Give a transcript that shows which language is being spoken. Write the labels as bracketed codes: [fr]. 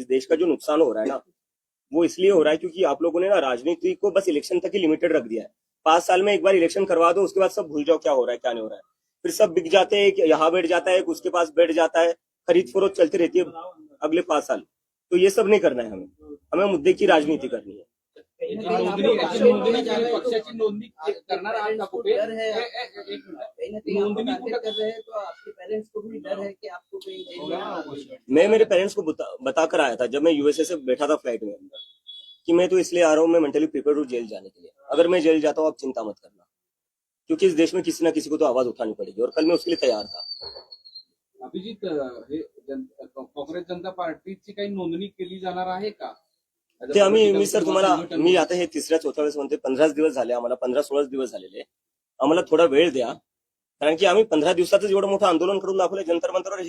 [hi] इस देश का जो नुकसान हो रहा है ना, वो इसलिए हो रहा है क्योंकि आप लोगों ने ना राजनीति को बस इलेक्शन तक ही लिमिटेड रख दिया है. 5 साल में एक बार इलेक्शन करवा दो, उसके बाद सब भूल जाओ क्या हो रहा है क्या नहीं हो रहा है. फिर सब बिक जाते हैं, यहाँ बैठ जाता है, उसके पास बैठ जाता है, खरीद फरोख्त चलती रहती है अगले 5 साल. तो ये सब नहीं करना है हमें मुद्दे की राजनीति करनी है. [mr] पक्षाची नोंदणी करणार आहात का कुठे? [hi] डर है एक मिनिट. कहीं ना कहीं आप टारगेट कर रहे हैं तो आपके पेरेंट्स को भी डर है कि आपको कहीं जेल में ना भेजें। मैं मेरे पेरेंट्स को बता कर आया था जब मैं यूएसए से बैठा था फ्लाइट में अंदर कि मैं तो इसलिए आ रहा हूँ, मैं मेंटली प्रिपेयर हूँ जेल जाने के लिए. अगर मैं जेल जाता हूँ आप चिंता मत करना, क्योंकि इस देश में किसी ना किसी को तो आवाज उठानी पड़ेगी और कल मैं उसके लिए तैयार था. [mr] अभिजित, हे काँग्रेस जनता पार्टीची काही नोंदणी केली जाणार आहे का? ते मी सर तुम्हाला मी आता हे 3-4 वेळेस म्हणते 15 दिवस झाले आम्हाला, 15-16 दिवस झालेले. आम्हाला थोडा वेळ द्या, कारण की आम्ही 15 दिवसातच एवढं मोठं आंदोलन करून दाखवलं जंतर मंतरवर.